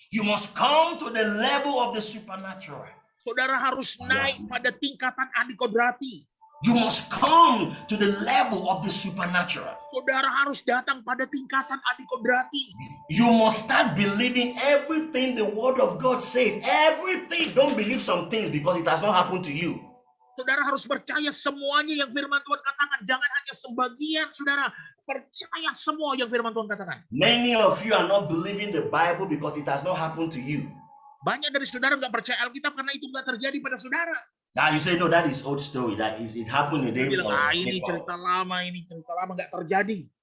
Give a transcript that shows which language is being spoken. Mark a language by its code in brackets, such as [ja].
[en] You must come to the level of the supernatural. [id] Saudara harus naik pada tingkatan adikodrati. [en] You must come to the level of the supernatural. [id] Saudara harus datang pada tingkatan adikodrati. [en] You must start believing everything the word of God says. Everything. Don't believe some things because it has not happened to you. [id] Saudara harus percaya semuanya yang firman Tuhan katakan. Jangan hanya sebagian, saudara. Percaya semua yang firman Tuhan katakan. [en] Many of you are not believing the Bible because it has not happened to you. [id] Banyak dari saudara nggak percaya Alkitab karena itu nggak terjadi pada saudara. [en] Now you say, no, that is old story. It happened in the days of [id] ini [en] Jacob. [id] cerita lama nggak terjadi.